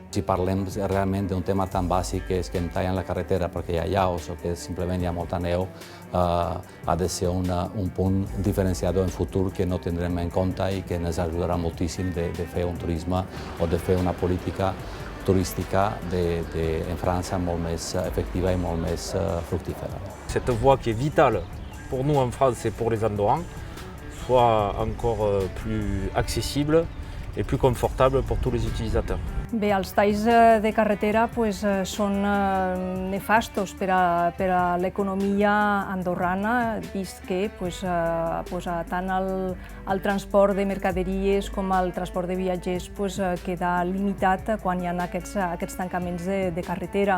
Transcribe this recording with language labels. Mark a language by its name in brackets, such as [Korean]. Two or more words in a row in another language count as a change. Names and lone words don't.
[Catalan] Si parlem realment d'un tema tan bàsic que és que em tallen la carretera perquè hi ha llaus o que simplement hi ha molta neu, ha de ser un punt diferenciador en futur que no tindrem en compte i que ens ajudarà moltíssim de fer un turisme o de fer una política turística en França molt més efectiva i molt més fructífera. [French] Cette voie qui est vitale pour nous en France et pour les Andorrans soit encore plus accessible et plus confortable pour tous les utilisateurs. [Catalan] Bé, els talls de carretera són nefastos per a l'economia andorrana, vist que tant el transport de mercaderies com el transport de viatgers queda limitat quan hi ha aquests tancaments de carretera.